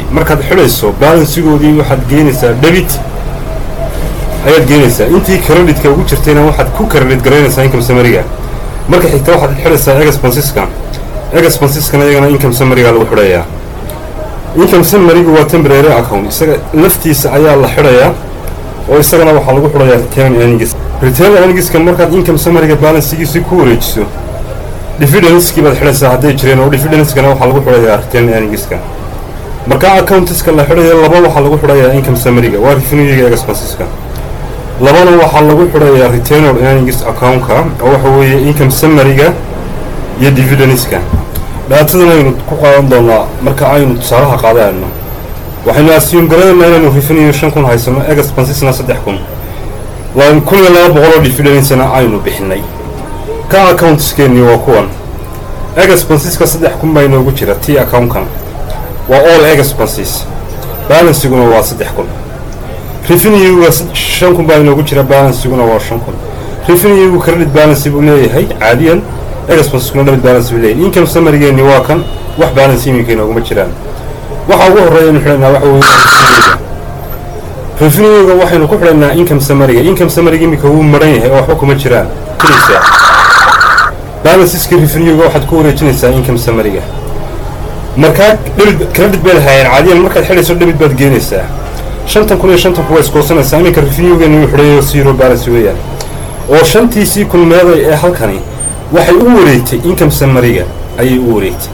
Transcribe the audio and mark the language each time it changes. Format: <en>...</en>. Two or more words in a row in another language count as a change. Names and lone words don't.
<so>markaad xirayso balance-goodii waxaad geynaysaa debit ayaad geynaysaa intii credit-ka ugu jirtayna waxaad ku credit garaynaysaa</so> <en>income summary-</en> <so>ga. marka xigta waxaad xiraysaa expenses-ka. expenses-kana iyagana</so> <en>income summary-</en> <so>ga lagu xirayaa.</so> <en>income summary-</en> <so>gu waa</so> <en>temporary account,</en> <so>isaga laftiisa ayaa la xirayaa oo isagana waxaa lagu xirayaa</so> <en>return earnings. return earnings-</en> <so>ka markaad</so> <en>income summary-</en> <so>ga balance-giisa ku wareejiso dividends-kii baad xiraysaa hadday jireen oo dividends-kana waxaa lagu xirayaa</so> <en>return earnings-</en> <so>ka. marka accounts-ka la xirayo laba waxaa lagu xirayaa</so> <en>income summary-</en> <so>ga waa revenue-ga expenses-ka, labana waxaa lagu xirayaa</so> <en>return earnings account-</en> <so>ka oo waxa weeye</so> <en>income summary-</en> <so>ga iyo dividends-ka. dhaatadana aynu ku qaadan doonaa marka aynu tusaalaha qaadayno. waxaynu assume garanaynaa inaynu revenue 5,000 haysano, expenses-na 3,000, waa 1,200 oo dividends-na aynu bixinay. ka accounts-keeni waa kuwan. expenses-ka 3,000 baa inoogu jira tii account-kan waa</so> <en>all expenses,</en> <so>balance-guna waa 3,000. revenue-ga 5,000 baa inoogu jira, balance-guna waa 5,000. revenue-gu</so> <en>credit balance</en> <so>buu leeyahay caadiyan, expenses-kuna</so> <en>debit balance</en> <so>buu leeyahay.</so> <en>income summary-</en> <so>geeni waa kan, wax balance iminka inooguma jiraan. waxa ugu horeeya inuu xidhanaa waxa weeye revenue-ga waxaynu ku xidhanaa</so> <en>income summary-</en> <so>ga.</so> <en>income summary-</en> <so>ga iminka wuu maran yahay oo waxba kuma jiraan. balanceska revenue-ga waxaad ku wareejinaysaa</so> <en>income summary-</en> <so>ga. markaa credit bay lahaayeen caadiyan, markaad xidhayso debit baad geenaysaa. 5,000 iyo 5,000 waa iskoosanaysaa. iminka revenue-geeni wuu xidhayo</so> <en>zero balance</en> <so>weeyaan oo 5,000 kulmeeday ee halkani waxay u wareegtay</so> <en>income summary-</en> <so>ga ayay u wareegtay.</so>